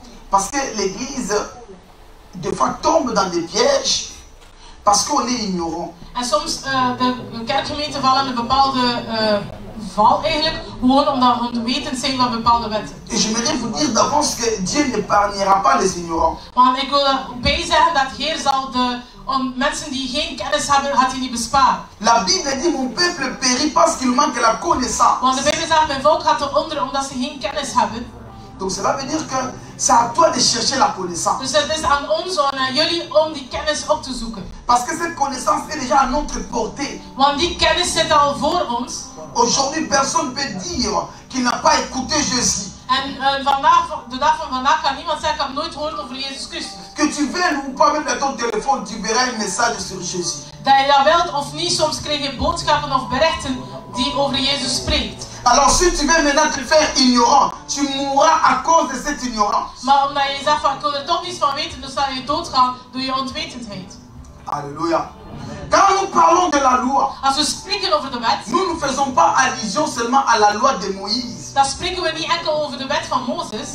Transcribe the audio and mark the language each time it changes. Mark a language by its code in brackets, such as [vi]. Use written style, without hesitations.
[fr] Parce que l'Église, des fois, tombe dans des pièges parce qu'on est ignorant. [nl] en soms de kerkgemeenten vallen in een bepaalde val eigenlijk, gewoon omdat we onwetend zijn van bepaalde wetten. [fr] Et j'aimerais vous dire d'avance que Dieu n'épargnera pas les ignorants. [nl] Want ik wil erbij zeggen dat Heer zal mensen die geen kennis hebben, gaat hij niet besparen. [fr] La Bible dit, mon peuple périt parce qu'il manque la connaissance. [nl] Want de Bijbel zegt, mijn volk gaat eronder omdat ze geen kennis hebben. [fr] Donc cela veut dire que c'est à toi de chercher la connaissance. [nl] Dus het is aan ons, aan jullie, om die kennis op te zoeken. [fr] Parce que cette connaissance est déjà à notre portée. [nl] Want die kennis zit al voor ons. [fr] Aujourd'hui, personne ne peut dire qu'il n'a pas écouté Jésus. [nl] En de dag van vandaag kan niemand zeggen, ik heb nooit gehoord over Jezus Christus. [fr] Que tu veuilles ou pas même dans ton téléphone, tu verras un message sur Jésus. [nl] Dat je dat wilt of niet, soms krijg je boodschappen of berichten die over Jezus spreekt. [fr] Alors si tu veux maintenant te faire ignorant, tu mourras à cause de cette ignorance. [nl] Maar omdat je zegt van, ik wil er toch niets van weten, dus zal je doodgaan door je onwetendheid. [fr] Alléluia. Quand nous parlons de la loi, [nl] Als we spreken over de wet, [fr] nous ne faisons pas allusion seulement à la loi de Moïse. [nl] dan spreken we niet enkel over de wet van Mozes.